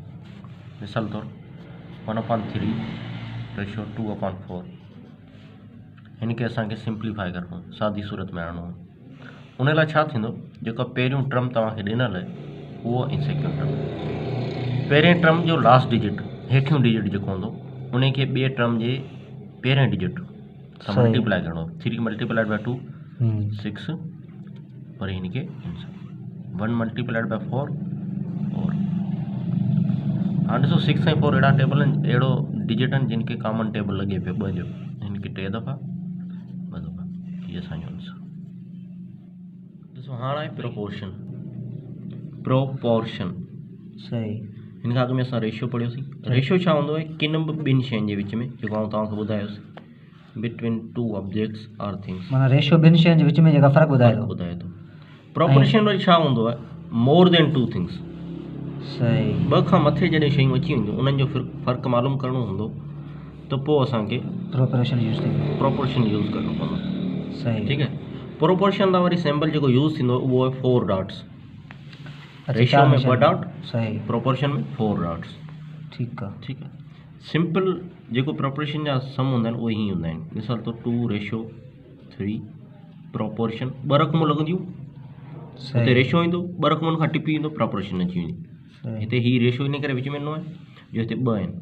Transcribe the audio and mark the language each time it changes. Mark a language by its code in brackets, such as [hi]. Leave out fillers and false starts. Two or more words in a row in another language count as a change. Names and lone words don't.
[sd] मिसाल तौरु 1/3 रेशो 2/4। हिन खे असांखे सिंप्लीफाई करिणो, सादी सूरत में आणिणो। उन लाइ छा थींदो, जेको पहिरियों टर्म तव्हांखे ॾिनल आहे उहो ऐं [en] second term, [sd] पहिरें टर्म जो [en] last digit [sd] हेठियों डिजिट जेको हूंदो उन खे ॿिए टर्म जे पहिरें डिजिट सां मल्टीप्लाई करिणो। 3 × 2 6, पर हिन खे 1 × 4 और हाणे ॾिसो 6 ऐं 4 अहिड़ा टेबल आहिनि, अहिड़ो डिजिट आहिनि जिन खे [en] common table [sd] लॻे पियो 2 जो। हिन खे 3 दफ़ा 2 दफ़ा, इहे असांजो आंसर। ॾिसो हाणे आहे प्रोपोर्शन। सही। हिन खां अॻु में असां रेशियो पढ़ियोसीं। रेशियो छा हूंदो आहे, किन बि ॿिनि शयुनि जे विच में, जेको आउं तव्हांखे ॿुधायोसीं, [en] between 2 objects or things. [sd] माना रेशियो ॿिनि शयुनि जे विच में जेका फ़र्क़ु ॿुधाए थो। प्रोपोर्शन वरी छा हूंदो आहे, [en] more than 2 things. [sd] सही। 2 खां मथे जॾहिं शयूं अची वेंदियूं, उन्हनि जो फ़र्क़ु मालूम करिणो हूंदो त पोइ असांखे प्रोपोर्शन यूज़ करिणो पवंदो। सही। ठीकु आहे। प्रोपोर्शन लाइ वरी सिंबल जेको यूज़ थींदो उहो आहे 4 डॉट्स। रेशियो में 2 डॉट, सही। प्रोपोर्शन में 4 डॉट्स। ठीकु आहे। ठीकु आहे। सिंपल जेको प्रोपोर्शन जा सम हूंदा आहिनि उहे ई हूंदा आहिनि। मिसाल तौरु 2:3 प्रोपोर्शन 2 रक़मूं लॻंदियूं, हिते रेशियो ईंदो, 2 रक़मुनि खां टिपी ईंदो, प्रोपोर्शन अची वेंदी। हिते ही रेशियो इन करे विच में ॾिनो आहे जो हिते 2 आहिनि।